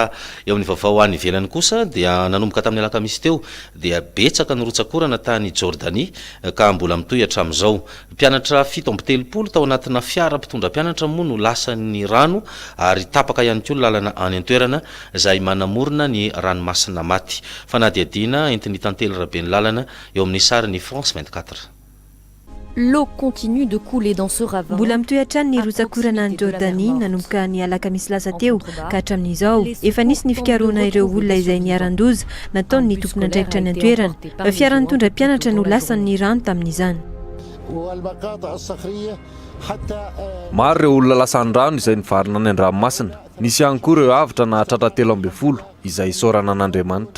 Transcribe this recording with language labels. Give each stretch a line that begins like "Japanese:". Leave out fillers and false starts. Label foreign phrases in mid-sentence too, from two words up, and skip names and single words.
Malagasy: eo amin'ny vaovao any ivelany kosa dia nanomboka tamin'ny alakamisy teo dia betsaka ny rotsakorana tany Jordanie ka mbola mitohy hatramin'izao mpianatra 7 tao anatina fiara mpitondra mpianatra moa no lasan'ny rano ary tapaka ihany koa lalana any an-toerana izay manamorona ny ranomasina maty fanadiadiana entiny tantely rabe ny lalana eo amin'ny sariny France 24
French: L'eau continue de couler dans ce ravin.
Malagasy: Mbola mitohy hatrany ny rotsakorana any Jordanie nanomboka ny alakamisy lasa teo ka hatramin'izao efa nisy ny fikaroana ireo olona izay niaran-doza nataony ny tompona andraikitra ny an-toerana fiara nitondra mpianatra no lasan'ny rano tamin'izany maro ireo olona lasan'ny rano izay nivarina any an-dranomasina nisy ihany koa ireo avitra na hatratra 13 izay isaorana an'Andriamanitra